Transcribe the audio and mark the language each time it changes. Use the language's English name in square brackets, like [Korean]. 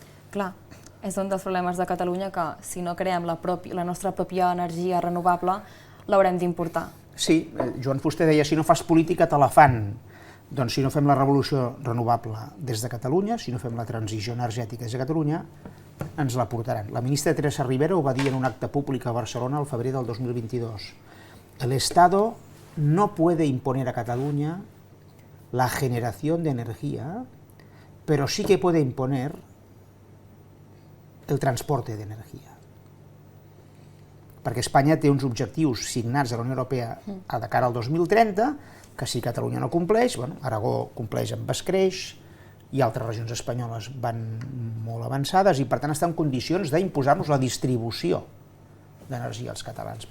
[Catalan] Clar, és un dels problemes de Catalunya que si no creem la nostra pròpia energia renovable l'haurem d'importar. Sí, Joan Fuster deia, si no fas política te la fan. Doncs si no fem la revolució renovable des de Catalunya, si no fem la transició energètica des de Catalunya, ens la portaran. La ministra Teresa Rivera ho va dir en un acte públic a Barcelona al febrer del 2022. [Spanish] El Estado no puede imponer a Cataluña la generación de energía, pero sí que puede imponer el transporte d'energia. [Catalan] Perquè Espanya té uns objectius signats a la Unió Europea de cara al 2030, que si Catalunya no compleix, Aragó compleix amb escreix, i altres regions espanyoles van molt avançades i per tant estan en condicions d'imposar-nos la distribució d'energia als catalans.